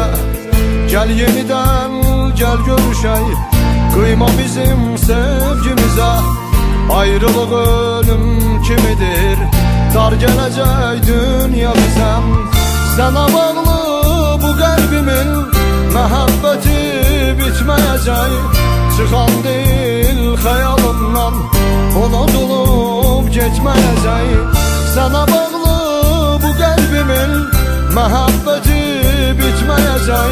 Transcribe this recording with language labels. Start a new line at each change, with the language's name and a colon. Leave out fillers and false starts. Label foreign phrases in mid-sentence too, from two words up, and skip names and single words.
Turkish: Gel yeniden gel görüşey, kıyma bizim sevgimize. Ayrılık ölüm kimidir, dar gelecek dünya bize. Sana bağlı bu kalbimin
Azerbaijani: məhəbbəti bitməyəcək. Çıxan deyil xəyalımdan, unudulub getməyəcək. Sənə bağlı bu qəlbimin məhəbbəti bitməyəcək.